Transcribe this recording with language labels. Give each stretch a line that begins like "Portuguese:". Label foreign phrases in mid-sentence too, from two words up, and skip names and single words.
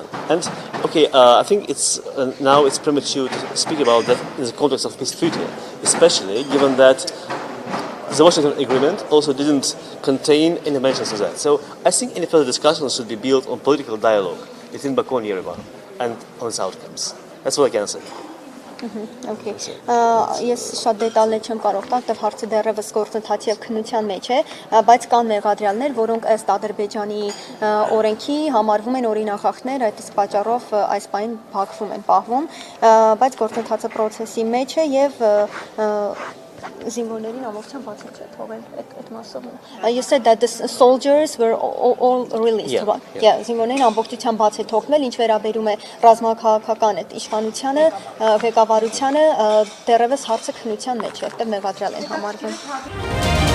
English: And okay, I think it's now it's premature to speak about that in the context of peace treaty, especially given that the Washington Agreement also didn't contain any mentions of that. So I think any further discussions should be built on political dialogue between Baku and Yerevan and on its outcomes. That's what I can say.
Armenian: Okay. Ես շատ դետալներ չեմ կարող տալ, դեռ հարցը դեռևս գործընթացի եւ քննության մեջ է, բայց կան մեղադրյալներ, որոնք ըստ Ադրբեջանի օրենքի համարվում են օրինախախտներ, այդ իսկ պատճառով այս պահին Բաքվում են պահվում, բայց գործընթացը process-ի մեջ է եւ զինվորներին ամբողջությամբ բացել չէ թողել այդ մասով։
English: You said that the soldiers were all released. Yeah,
Armenian: զինվորներին ամբողջությամբ բացել թողնել, ինչ վերաբերում է ռազմաքաղաքական այդ իշխանությանը, ղեկավարությանը, դեռևս հարցը քննության մեջ է, որտեղ մեղադրյալ են համարվում։